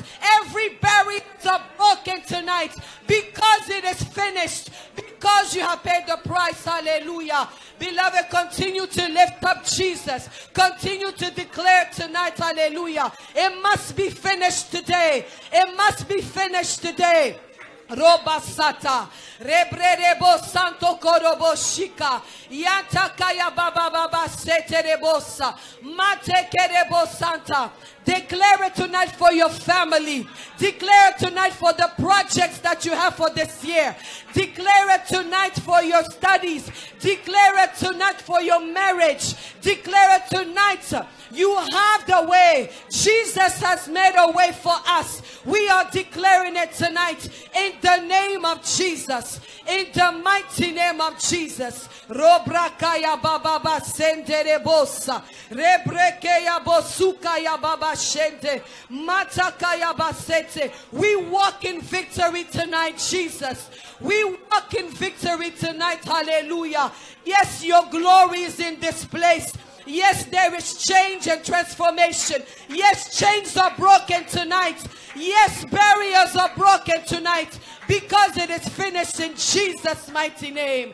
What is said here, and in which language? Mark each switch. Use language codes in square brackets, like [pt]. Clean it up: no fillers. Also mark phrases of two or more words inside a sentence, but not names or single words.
[en] Every barrier is broken tonight because it is finished. Because you have paid the price. Hallelujah. Beloved, continue to lift up Jesus. Continue to declare tonight. Hallelujah. It must be finished today. It must be finished today. Robasata Rebrebo Santo Korobo Shika Yantakaya Baba Baba Seterebosa Mate Kerebo Santa. Declare it tonight for your family. Declare it tonight for the projects that you have for this year. Declare it tonight for your studies. Declare it tonight for your marriage. Declare it tonight. You have the way. Jesus has made a way for us. We are declaring it tonight in the name of Jesus. In the mighty name of Jesus. Robrakaya baba senderebosa. Rebrekeya bosukaya baba shente. Matakaya basete. We walk in victory tonight, Jesus. We walk in victory tonight. Hallelujah. Yes, your glory is in this place. Yes, there is change and transformation. Yes, chains are broken tonight. Yes, barriers are broken tonight because it is finished in Jesus' mighty name.